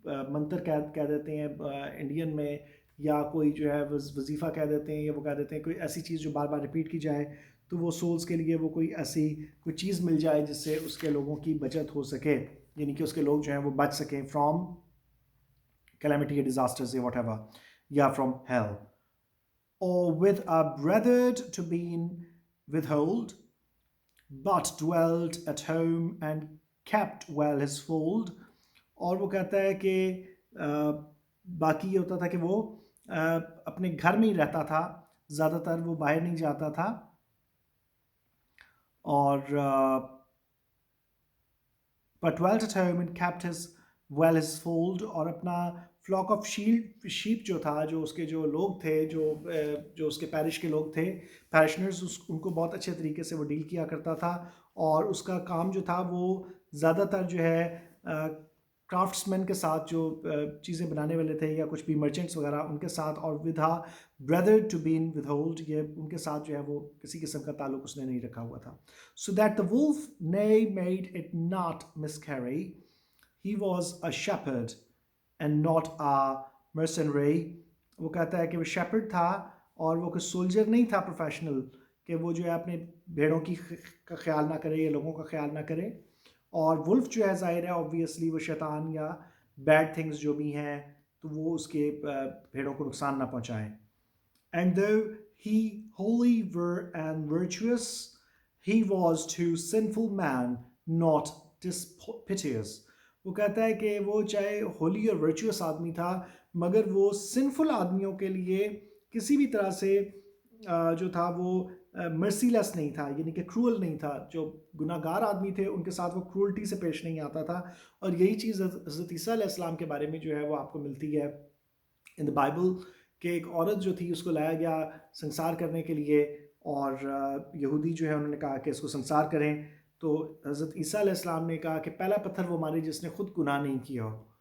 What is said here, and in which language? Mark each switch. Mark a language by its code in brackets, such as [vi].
[ur] منتر کہہ دیتے ہیں انڈین میں، یا کوئی جو ہے وظیفہ کہہ دیتے ہیں، یا وہ کہہ دیتے ہیں کوئی ایسی چیز جو بار بار ریپیٹ کی جائے، تو وہ سولز کے لیے وہ کوئی ایسی کوئی چیز مل جائے جس سے اس کے لوگوں کی بچت ہو سکے، یعنی کہ اس کے لوگ جو ہیں وہ بچ سکیں فرام کیلیمٹی یا ڈیزاسٹرز یا واٹ ایور، یا from heel. [en] Or with a brothered to been withhold, but dwelt at home and kept well his fold. [ur] اور وہ کہتا ہے کہ باقی یہ ہوتا تھا کہ وہ اپنے گھر میں ہی رہتا تھا، زیادہ تر وہ باہر نہیں جاتا تھا، اور [en] but dwelt at home and kept his fold. [ur] اور اپنا فلاک آف شیپ جو تھا، جو اس کے جو لوگ تھے، جو اس کے پیرش کے لوگ تھے، پیرشنرز، ان کو بہت اچھے طریقے سے وہ ڈیل کیا کرتا تھا، اور اس کا کام جو تھا وہ زیادہ تر جو ہے کرافٹس مین کے ساتھ، جو چیزیں بنانے والے تھے یا کچھ بھی مرچنٹس وغیرہ، ان کے ساتھ، اور [en] with her brother to been with hold, [ur] یہ ان کے ساتھ جو ہے وہ کسی قسم کا تعلق اس نے نہیں رکھا ہوا تھا. [en] So that the wolf nay made it not miscarry, he was a shepherd and not a mercenary. [ur] وہ کہتا ہے کہ وہ شیپرڈ تھا، اور وہ کوئی سولجر نہیں تھا پروفیشنل، کہ وہ جو ہے اپنے بھیڑوں کا خیال نہ کرے یا لوگوں کا خیال نہ کرے. اور ولف جو ہے ظاہر ہے آبویسلی وہ شیطان یا بیڈ تھنگز جو بھی ہیں تو وہ اس کے بھیڑوں کو نقصان نہ پہنچائیں. And though he holy were and virtuous, he was to sinful man not dispiteous. وہ کہتا ہے کہ وہ چاہے ہولی اور ورچوس آدمی تھا، مگر وہ سنفل آدمیوں کے لیے کسی بھی طرح سے جو تھا وہ مرسی لیس نہیں تھا، یعنی کہ کرول نہیں تھا. جو گناہ گار آدمی تھے ان کے ساتھ وہ کرولٹی سے پیش نہیں آتا تھا. اور یہی چیز حضرت عیسیٰ علیہ السلام کے بارے میں جو ہے وہ آپ کو ملتی ہے ان دا بائبل، کہ ایک عورت جو تھی اس کو لایا گیا سنسار کرنے کے لیے، اور یہودی جو ہے انہوں نے کہا کہ اس کو سنسار کریں، تو حضرت عیسیٰ علیہ السلام نے کہا کہ پہلا پتھر وہ مارے جس نے خود گناہ نہیں کیا ہو.